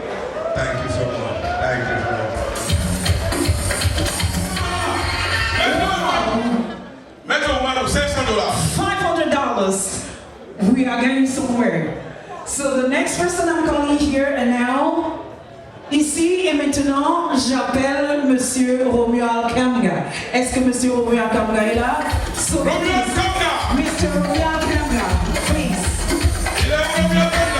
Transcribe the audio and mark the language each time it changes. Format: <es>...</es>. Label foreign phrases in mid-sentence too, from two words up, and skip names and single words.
<en>Thank you so much. Thank you so much. Maître Oumarou, $500. $500. We are going somewhere. So the next person I'm calling here and now,</en> <fr>ici et maintenant, j'appelle Monsieur Romeo Alkamga. Est-ce que Monsieur Romeo Alkamga est là?</fr> <en>So Romeo Alkamga. Mr. Romeo Alkamga, please.</en> <fr>Il est Romeo Alkamga.</fr>